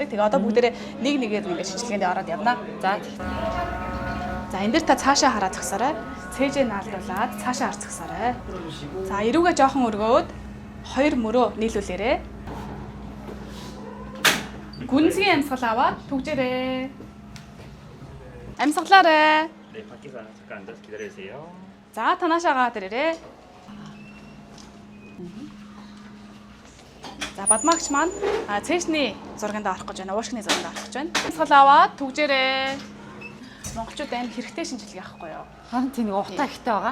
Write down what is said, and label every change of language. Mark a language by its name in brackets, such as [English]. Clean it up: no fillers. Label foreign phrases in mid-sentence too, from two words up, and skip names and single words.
[Mongolian] Тэгээ одоо бүгдээрээ нэг-нэгээр ингээ шинжилгээнд ороод явна. За энэ дээр та цаашаа хараад зогсоорой. Цэжээ наалдуулаад цаашаа харж зогсоорой. За эрүүгээ жоохон өргөөд 2 мөрөө нийлүүлээрэй. Гүнзгий амьсгал аваад түгжээрэй. Амьсгалаарай. [Korean] 네, 밖에서 잠깐 앉아서 기다려주세요. [Mongolian] За танаашаа дээрээ. За бадмаагч маань цэжний зурганд орох гэж байна. Уушгины зурганд орох гэж байна. Амьсгал аваад түгжээрэй. Монголчууд амар хэрэгтэй шинжилгээ авахгүй юу? Харин тийм нэг утаа ихтэй байгаа.